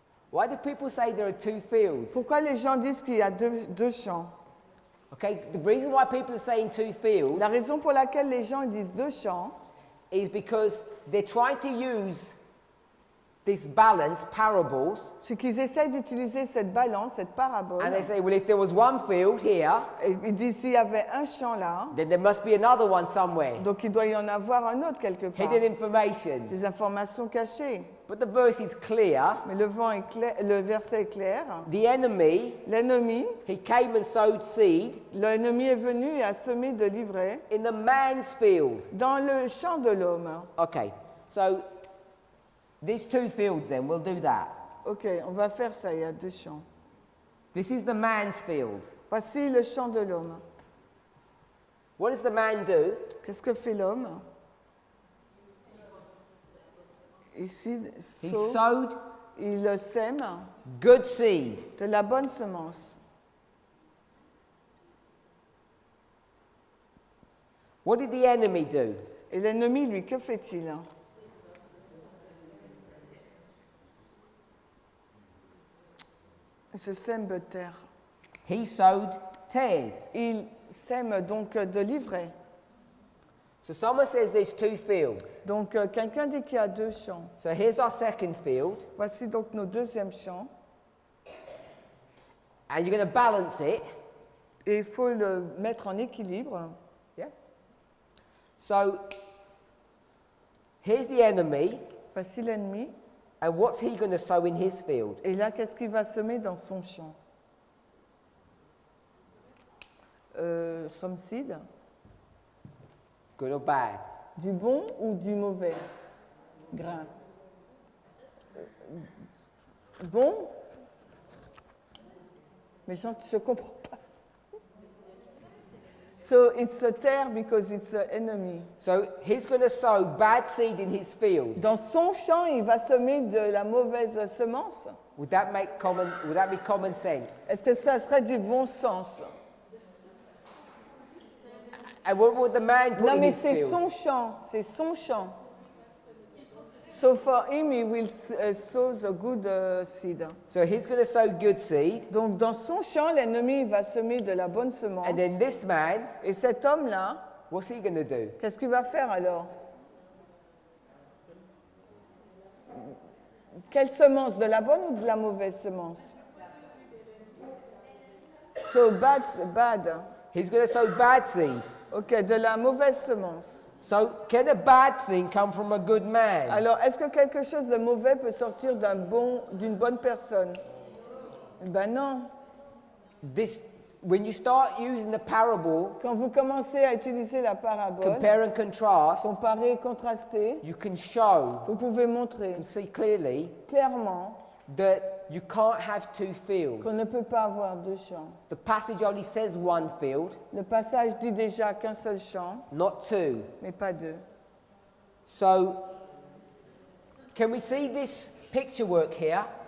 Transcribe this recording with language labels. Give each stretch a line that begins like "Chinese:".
English: Why do people say there are 2 fields?
French: Pourquoi les gens disent qu'il y a deux champs?
English: Okay, the reason why people are saying 2 fields
French: La raison pour laquelle les gens disent 2 champs,
English: is because they're trying to use this balance, parables,
French: c'est qu'ils essayent d'utiliser cette balance, cette parabole.
English: and they say, well, if there was 1 field here,
French: Et ils disent s'il y avait un champ là,
English: then there must be another one somewhere.
French: donc il doit y en avoir un autre quelque part.
English: Hidden information.
French: Des informations cachées.
English: But the verse is clear.
French: Mais le verset est clair.
English: The enemy,
French: L'ennemi,
English: he came and sowed seed
French: l'ennemi est venu et a semé de l'ivraie
English: in the man's field.
French: dans le champ de l'homme.
English: Okay, so these 2 fields then, we'll do that.
French: Ok, on va faire ça, il y a 2 champs.
English: This is the man's field.
French: Voici le champ de l'homme.
English: What does the man do?
French: Qu'est-ce que fait l'homme? Ici,
English: He sowed
French: il sème
English: good seed.
French: de la bonne semence.
English: What did the enemy do?
French: Et l'ennemi, lui, que fait-il? Je sème de terre.
English: He sowed tares.
French: Il sème donc de l'ivraie.
English: So someone says there's 2 fields.
French: Donc, quelqu'un dit qu'il y a 2 champs.
English: So here's our second field,
French: Voici donc nos deuxièmes champs.
English: and you're going to balance it.
French: Et il faut le mettre en équilibre.
English: Yeah. So here's the enemy,
French: Voici l'ennemi.
English: and what's he going to sow in his field?
French: Et là, qu'est-ce qu'il va semer dans son champ?
English: Some seed. Good or bad?
French: Du bon ou du mauvais grain? Bon? Mais je ne comprends pas.
English: So it's a terre because it's an enemy. So he's going to sow bad seed in his field.
French: Dans son champ, il va semer de la mauvaise semence.
English: Would that be common sense?
French: Est-ce que ça serait du bon sens?
English: And what would the man put
French: Non,
English: in
French: mais
English: his
French: c'est
English: field?
French: son champ, c'est son champ.
English: So for him, he will sow the good seed. So he's going to sow good seed,
French: Donc dans son champ, l'ennemi va semer de la bonne semence.
English: and then this man,
French: Et cet homme-là,
English: what's he going to do?
French: qu'est-ce qu'il va faire alors? Quelle semence? De la bonne ou de la mauvaise semence?
English: So bad. He's going to sow bad seed.
French: Ok, de la mauvaise semence.
English: So, can a bad thing come from a good man?
French: Alors, est-ce que quelque chose de mauvais peut sortir d'une bonne personne? Ben non.
English: When you start using the parable,
French: Quand vous commencez à utiliser la parabole,
English: compare and contrast,
French: comparer, contraster,
English: you can show,
French: vous pouvez montrer
English: you can see clearly
French: clairement
English: that you can't have two fields.
French: qu'on ne peut pas avoir deux champs.
English: The passage only says one field,
French: Le passage dit déjà qu'un seul champ,
English: not two.
French: mais pas deux.
English: So, can we see this picture work here?